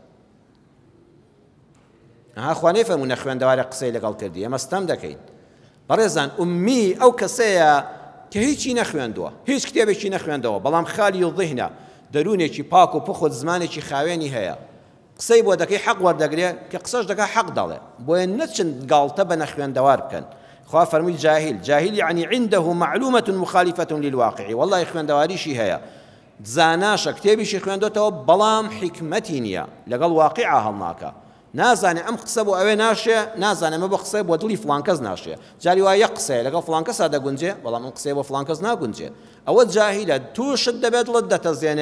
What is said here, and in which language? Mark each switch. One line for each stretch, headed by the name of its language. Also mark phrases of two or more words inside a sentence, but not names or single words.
Central Kurdish: خوا نەیفەرموو نەخوێندەوارە قسەی لەگەڵ کردی ئێمە ستەم دەکەین بەڕێزان ئومی ئەو کەسەیە کە هیچی نەخوێندووە هیچ کتێبێکی نەخوێندەوە بەڵام خالی و ذهنە دەروونێکی پاک و پخۆت زمانێکی خاوێنی هەیە قسەی بۆ دەکەی حەق وەردەگرێ کە قسەش دەکا حەق دەڵێ بۆیە نەچن گاڵتە بە نەخوێندەوار بکەن. خوا فەرمووی
Arabic: جاهل يعني عنده معلومة مخالفة للواقع والله
Central Kurdish: خوێندەواریشی هەیە زاناشە کتێبیشی خوێندۆتەوە بەڵام حکمەتی نییە لەگەڵ واقعا هەڵناکە نازانێ ئەم قسە بۆ ئەوێ ناشێ نازانێ مە بە قسەی بۆ دڵی فڵان کەس ناشێ جاری وایە قسەیە لەگەڵ فڵان کەسا دەگونجێ بەڵام ئەم قسەی بۆ فڵان کەس ناگونجێ ئەوە جاهیلە تووشت دەبێت دڵت دەتەزێنێ.